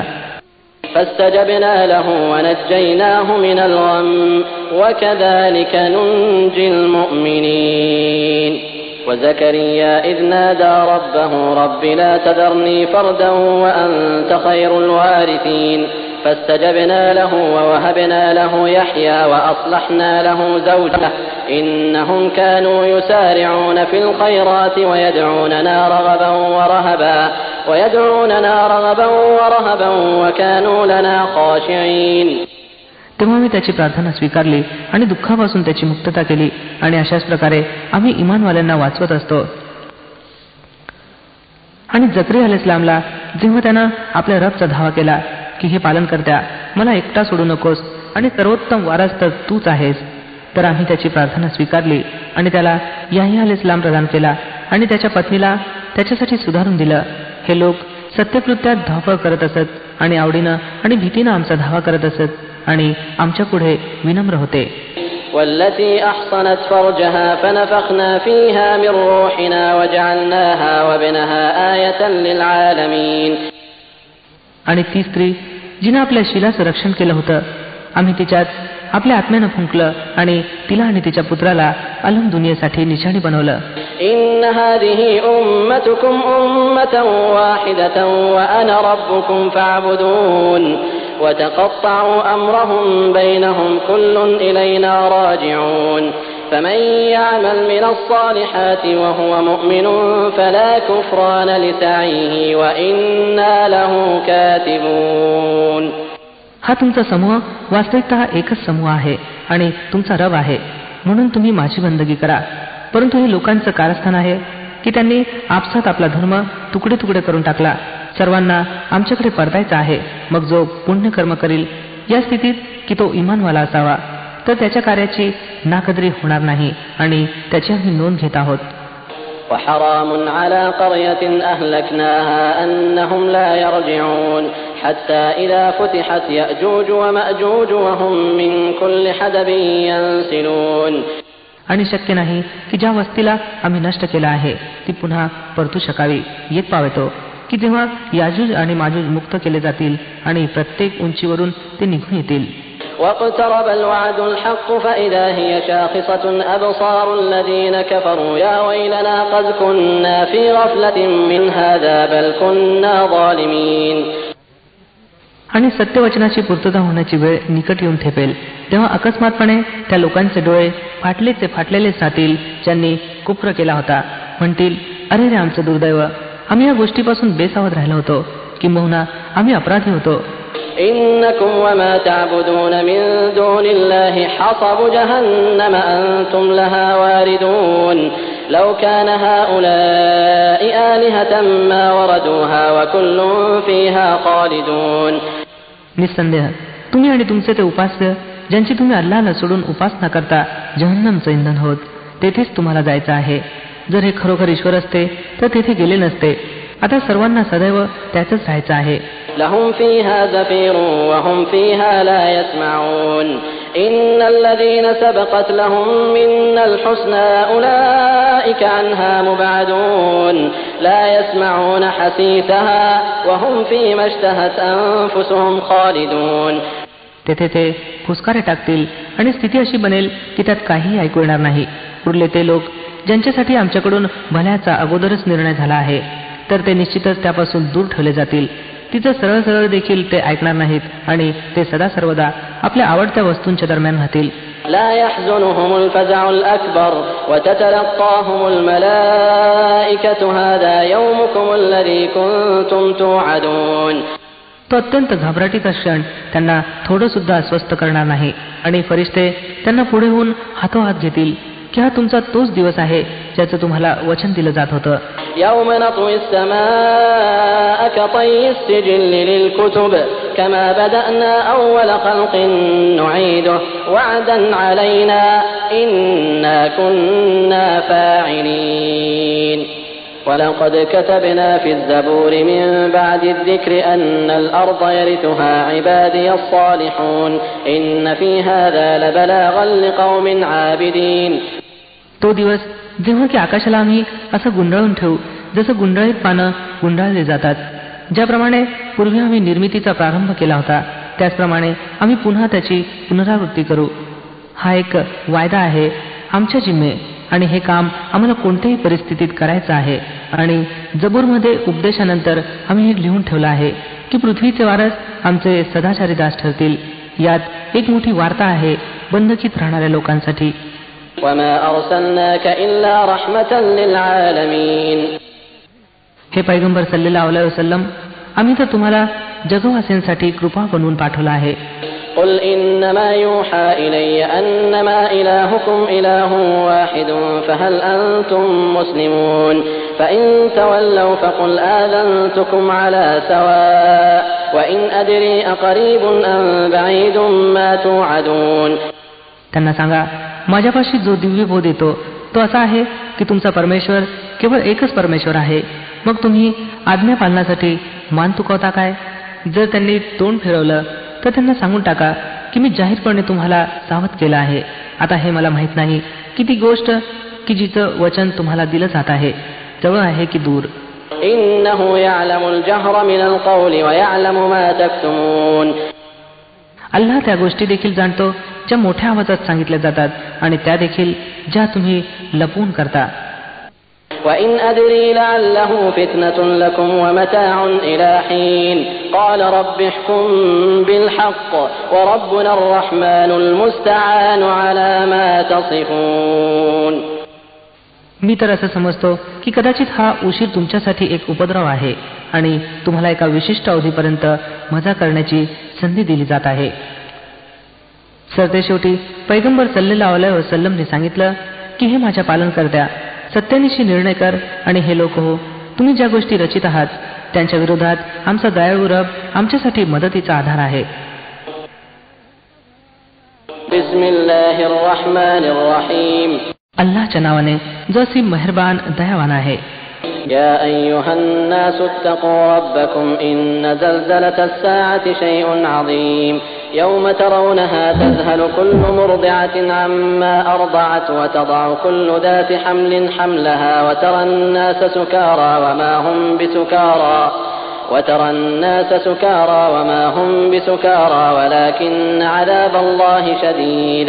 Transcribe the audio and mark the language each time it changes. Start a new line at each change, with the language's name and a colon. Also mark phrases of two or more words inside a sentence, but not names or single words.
Arabic: فاستجبنا له ونجيناه من الغم وكذلك ننجي المؤمنين. وزكريا إذ نادى ربه رب لا تذرني فردا وأنت خير الوارثين فاستجبنا له ووهبنا له يحيى وأصلحنا له زوجه إنهم كانوا يسارعون في الخيرات ويدعوننا رغبا ورهبا وكانوا لنا خاشعين.
Marathi: तेव्हा मी त्याची प्रार्थना स्वीकारली आणि दुःखापासून त्याची मुक्तता केली आणि अशाच प्रकारे आम्ही इमानवाल्यांना वाचवत असतो. आणि जकरिया अलैहिस्सलामला जेव्हा त्यानं आपल्या रबचा धावा केला की हे पालनकर्त्या, मला एकटा सोडू नकोस आणि सर्वोत्तम वारस तर तूच आहेस, तर आम्ही त्याची प्रार्थना स्वीकारली आणि त्याला याह्या अलैहिस्सलाम प्रदान केला आणि त्याच्या पत्नीला त्याच्यासाठी सुधारून दिलं. हे लोक सत्यकृत्यात धावपळ करत असत आणि आवडीनं आणि भीतीनं आमचा धावा करत असत आणि आमच्या पुढे विनम्र होते.
Arabic: والتي أحصنت فرجها فنفخنا فيها من روحنا وجعلناها وابنها آية للعالمين.
Marathi: आणि ती स्त्री जिनं आपल्या शिलाचं रक्षण केलं होतं, आम्ही तिच्यात आपल्या आत्म्यानं फुंकलं आणि तिला आणि तिच्या पुत्राला अलम दुनियेसाठी निशाणी बनवलं.
Arabic: إن هذه أمتكم أمة واحدة وأنا ربكم فاعبدون وتقطعوا أمرهم بينهم كل إلينا راجعون فمن يعمل من الصالحات وهو مؤمن فلا كفران لسعيه وإنا له كاتبون.
Marathi: हा तुमचा समूह वास्तविकतः एकच समूह आहे आणि तुमचा रब आहे, म्हणून तुम्ही माझी बंदगी करा. परंतु हे लोकांचं कारस्थान आहे की त्यांनी आपसात आपला धर्म तुकडे तुकडे करून टाकला. सर्वांना आमच्याकडे परतायचं आहे. मग जो पुण्यकर्म करील या स्थितीत की तो इमानवाला असावा, तर त्याच्या कार्याची नाकदरी होणार नाही आणि त्याची आम्ही नोंद घेत आहोत.
Arabic: وحرام على قرية أهلكناها أنهم لا يرجعون حتى إذا فتحت يأجوج ومأجوج وهم من كل حدب ينسلون.
Marathi: आणि शक्य नाही की ज्या वस्तीला आम्ही नष्ट केला आहे ती पुन्हा परतू शकावी. येत पावेतो की जेव्हा याजूज आणि माजूज मुक्त केले जातील आणि प्रत्येक उंचीवरून ते निघून येतील.
Arabic: واقترب الوعد الحق فإذا هي شاخصة أبصار الذين كفروا يا ويلنا قد كنا في غفلة من هذا بل كنا ظالمين.
Marathi: आणि सत्यवचनाची पूर्तता होण्याची वेळ निकट येऊन ठेपेल तेव्हा अकस्मातपणे त्या लोकांचे डोळे फाटलेले राहतील ज्यांनी कुफ्र केला होता. म्हणतील, अरे रे आमचं दुर्दैव, आम्ही या गोष्टीपासून बेसावध राहिलो होतो, किंबहुना आम्ही अपराधी होतो.
Arabic: إنكم وما تعبدون من دون الله حصب جهنم أنتم لها واردون لو كان هؤلاء آلهة ما وردوها وكل فيها خالدون.
Marathi: निसंदेह तुम्ही आणि तुमचे ते उपास्य ज्यांची तुम्ही अल्लाहला सोडून उपासना करता जहन्नमचं इंधन होत, तेथेच तुम्हाला जायचं आहे. जर हे खरोखर ईश्वर असते तर तेथे गेले नसते. आता सर्वांना सदैव त्याचंच राहायचं आहे.
Arabic: لهم فيها زفير وهم فيها لا يسمعون إن الذين سبقت لهم منا الحسنى أولئك عنها مبعدون لا يسمعون حسيسها وهم فيما اشتهت أنفسهم خالدون.
Marathi: तेथे ते फुसकारे टाकतील आणि स्थिती अशी बनेल की त्यात काहीही ऐकू येणार नाही. उरले ते लोक ज्यांच्यासाठी आमच्याकडून भल्याचा अगोदरच निर्णय झाला आहे तर ते निश्चितच त्यापासून दूर ठेवले जातील. तिचं सरळ सरळ देखील ते ऐकणार नाहीत आणि ते सदा सर्वदा आपल्या आवडत्या वस्तूंच्या दरम्यान राहतील.
Arabic: لا يحزنهم الفزع الأكبر وتتلقاهم الملائكة هذا يومكم الذي كنتم توعدون.
Marathi: तो अत्यंत घाबराटीचा क्षण त्यांना थोडं सुद्धा अस्वस्थ करणार नाही आणि फरिश्ते त्यांना पुढे होऊन हातोहात घेतील की हा तुमचा तोच दिवस आहे ज्याचं तुम्हाला वचन दिलं जात होतं.
Arabic: يوم نطوي السماء كطي السجل للكتب كما بدأنا أول خلق نعيده وعدا علينا إنا كنا فاعلين. ولقد كتبنا في الزبور من بعد الذكر أن الأرض يرثها عبادي الصالحون إن في هذا لبلاغا لقوم عابدين.
Marathi: तो दिवस जेव्हा की आकाशाला आम्ही असं गुंडाळून ठेवू जसं गुंडाळीत पानं गुंडाळले जातात. ज्याप्रमाणे पूर्वी आम्ही निर्मितीचा प्रारंभ केला होता त्याचप्रमाणे आम्ही पुन्हा त्याची पुनरावृत्ती करू. हा एक वायदा आहे आमच्या जिम्मे आणि हे काम आम्हाला कोणत्याही परिस्थितीत करायचं आहे. आणि जबूरमध्ये उपदेशानंतर आम्ही हे लिहून ठेवलं आहे की पृथ्वीचे वारस आमचे सदाचारी दास ठरतील. यात एक मोठी वार्ता आहे बंधकीत राहणाऱ्या लोकांसाठी.
Arabic: وما أرسلناك إلا رحمة للعالمين.
Marathi: हे पैगंबर
Arabic: صلى الله عليه وسلم,
Marathi: आम्ही तर तुम्हाला जगवासीयांसाठी कृपा बनवून पाठवला आहे.
Arabic: قل إنما يوحى إلي أنما إلهكم إله واحد فهل أنتم مسلمون فإن تولوا فقل آذنتكم على سواء وإن أدري أقريب أم بعيد ما توعدون.
Marathi: त्यांना सांगा, माझ्यापाशी जो दिव्य बोध येतो तो असा आहे की तुमचा परमेश्वर केवळ एकच परमेश्वर आहे. मग तुम्ही आज्ञा पालनासाठी मान तुकवता काय? जर त्यांनी तोंड फिरवलं तर त्यांना सांगून टाका की मी जाहीरपणे तुम्हाला सावध केलं आहे. आता हे मला माहित नाही की ती गोष्ट की जिचं वचन तुम्हाला दिलं जात आहे जवळ आहे की दूर.
Arabic: إنه يعلم الجهر من القول ويعلم ما تكتمون.
Marathi: अल्लाह त्या गोष्टी देखील जाणतो ज्या मोठ्या आवाजात सांगितल्या जातात आणि त्या देखील ज्या तुम्ही लपवून करता.
Arabic: وإن أدري لعله فتنة لكم ومتاع إلى حين قال رب احكم بالحق وربنا الرحمن المستعان على ما تصفون.
Marathi: मी तर असं समजतो की कदाचित हा उशीर तुमच्यासाठी एक उपद्रव आहे आणि तुम्हाला एका विशिष्ट अवधीपर्यंत मजा करण्याची संधी दिली जात आहे. सरतेशेवटी पैगंबर
Arabic: صلى الله عليه وسلم
Marathi: सांगितलं की हे माझ्या पालनकर्त्या, सत्यानिशी निर्णय कर आणि हे लोक हो, तुम्ही ज्या गोष्टी रचित आहात त्यांच्या विरोधात आमचा दयाळू रब आमच्यासाठी मदतीचा आधार आहे.
Arabic: بسم الله الرحمن الرحيم.
Marathi: अल्लाहच्या नावाने जो असीम मेहरबान दयावान आहे.
Arabic: يا أيها الناس اتقوا ربكم إن زلزلة الساعة شيء عظيم يوم ترونها تذهل كل مرضعة عما أرضعت وتضع كل ذات حمل حملها وترى الناس سكارى وما هم بسكارى ولكن عذاب الله شديد.